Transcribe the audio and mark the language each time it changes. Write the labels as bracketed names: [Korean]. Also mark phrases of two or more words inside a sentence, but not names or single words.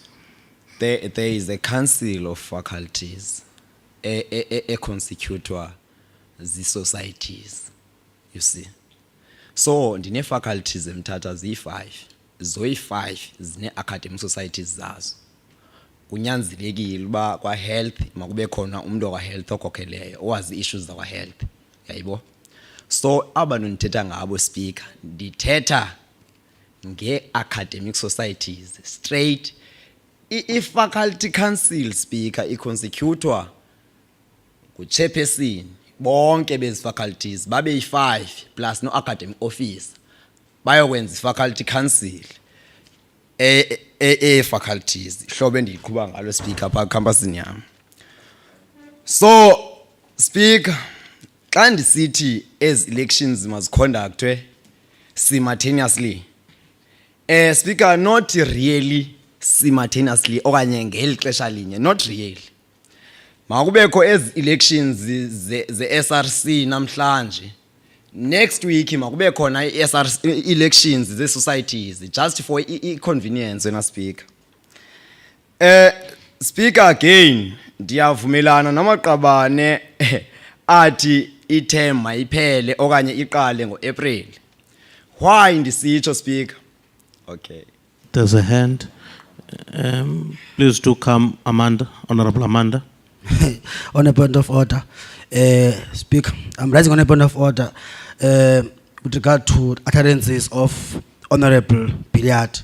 [English] There is a council of faculties, a constitutor, the societies, you see. So, [Xhosa] ndine faculties emthatha ziyi-5, zoyi-5 zine [English] academic societies [Xhosa] zazo. Kunyanzelekile uba kwa health makube khona umuntu wa health okhokeleyo owazi issues zakwa health yayibo. So abantu ndithetha ngabo speaker ndithetha nge- [English] academic societies straight. I-faculty council speaker [Xhosa] i-constitutor ngu-chairperson bonke bezi faculties babe yi-5 plus no-academic office bayokwenza i- [English] faculty council faculties [Xhosa] hlobo endiyiqhuba ngalo speaker pha campusini yami. So speaker xa ndisithi ezi elections maziconductwe [English] simultaneously speaker not really simultaneously [Xhosa] okanye ngeli xesha linye, not really. Makubekho ezi elections ze-SRC namhlanje, [English] next week [Xhosa] makube khona i-SRC elections ze-societies [English] just for [Xhosa] i-convenience wena speaker. Speaker again ndiyavumelana namaqabane athi i-term mayiphele okanye iqale ngo-April. Why ndisitsho speaker? Okay. [English] There's a hand. Please do come, Amanda, Honorable Amanda. On a point of order, Speaker, I'm raising on a point of order with regard to utterances of Honorable Billiard.